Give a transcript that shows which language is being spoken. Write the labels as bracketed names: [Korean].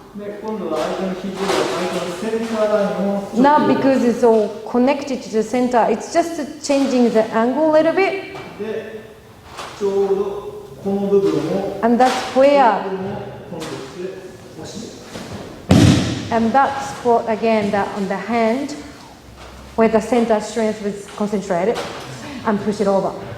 [Japanese] で、今度は相手の肘を相手のセンターラインを [English] Not because it's all connected to the center, it's just changing the angle a little bit. [Japanese] で、ちょうどこの部分を [English] And that's where, [Japanese] この部分をコントロールして押して。 [English] and that's what again, that on the hand, where the center strength is concentrated, and push it over.